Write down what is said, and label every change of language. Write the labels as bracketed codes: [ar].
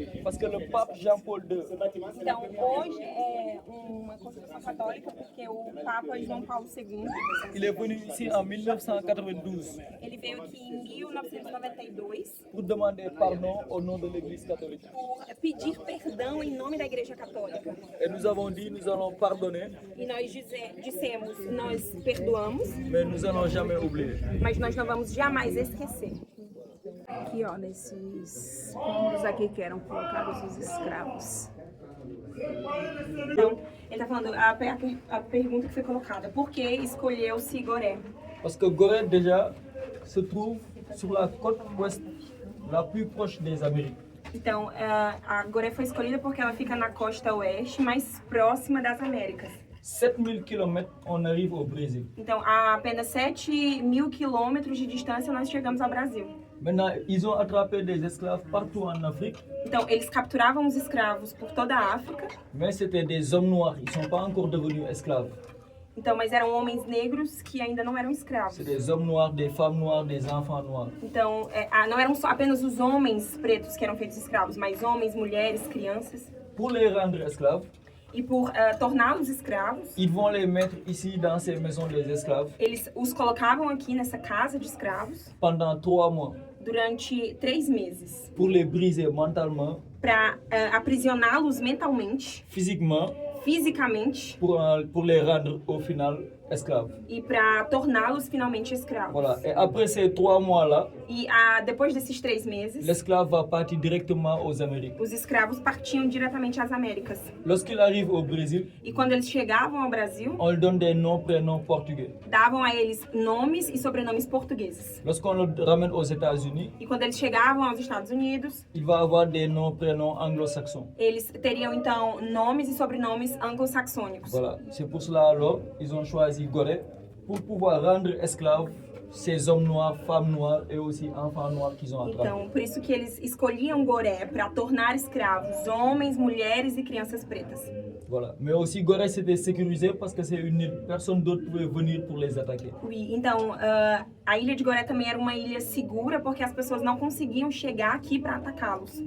[fr] Parce que le pape Jean-Paul II, [pt] Então hoje é uma Constituição Católica porque o Papa João Paulo II, [fr] il est venu ici en 1992 [pt] ele veio aqui em 1992 [fr] pour demander pardon au nom de l'Église catholique. [pt] por pedir perdão em nome da Igreja Católica. [fr] Et nous avons dit, nous allons pardonner, [pt] E nós dissemos, nós perdoamos, [fr] mais nous allons jamais oublier. [pt] mas nós não vamos jamais esquecer. Aqui, ó, nesses cômodos aqui que eram colocados os escravos. Então, ele está falando, a pergunta que foi colocada, por que escolheu-se Gorée? [fr] Parce que Gorée déjà se trouve sur la côte ouest la plus proche des Amériques. [pt] Então, a Gorée foi escolhida porque ela fica na costa oeste, mais próxima das Américas. [fr] 7000 km, on arrive au Brésil. [pt] Então, a apenas 7.000 quilômetros de distância, nós chegamos ao Brasil. [fr] Maintenant, ils ont attrapé des esclaves partout en Afrique, [pt] Então, eles capturavam os escravos por toda a África, [fr] mais c'était des hommes noirs, ils ne sont pas encore devenus esclaves. [pt] então, mas eram homens negros que ainda não eram escravos. [fr] C'est des hommes noirs, des femmes noires, des enfants noirs. [pt] Então, não eram só apenas os homens pretos que eram feitos escravos, mas homens, mulheres, crianças. [fr] Pour les rendre esclaves, [pt] E por torná-los escravos, [fr] ils vont les mettre ici dans ces maisons des esclaves [pt] eles os colocavam aqui nessa casa de escravos [fr] pendant 3 mois. [pt] durante 3 meses [fr] pour les briser mentalement, [pt] para aprisioná-los mentalmente, [fr] physiquement, [pt] fisicamente [fr] pour les rendre au final esclaves. [pt] e para torná-los finalmente escravos. [fr] Voilà. Et après ces 3 mois-là, [pt] E depois desses 3 meses, [fr] l'esclave va partir directement aux Amériques. [pt] os escravos partiam diretamente às Américas. [fr] Lorsqu'il arrive au Brésil, [pt] E quando eles chegavam ao Brasil, [fr] on lui donne des noms, prénoms portugais. [pt] davam a eles nomes e sobrenomes portugueses. [fr] Lorsqu'on le ramène aux États-Unis, [pt] E quando eles chegavam aos Estados Unidos, [fr] il va avoir des noms, prénoms anglo-saxons. [pt] eles teriam então nomes e sobrenomes anglo-saxônicos. [fr] Voilà. C'est pour cela alors ils ont choisi Gorée pour pouvoir rendre esclaves ces hommes noirs, femmes noires et aussi enfants noirs qu'ils ont attrapés. [pt] Então, por isso que eles escolhiam Gorée para tornar escravos homens, mulheres e crianças pretas. [fr] Voilà. Mais aussi Gorée c'était sécurisé parce que c'est une île, personne d'autre pouvait venir pour les attaquer. [pt] Oui, então a ilha de Gorée também era uma ilha segura porque as pessoas não conseguiam chegar aqui para atacá-los.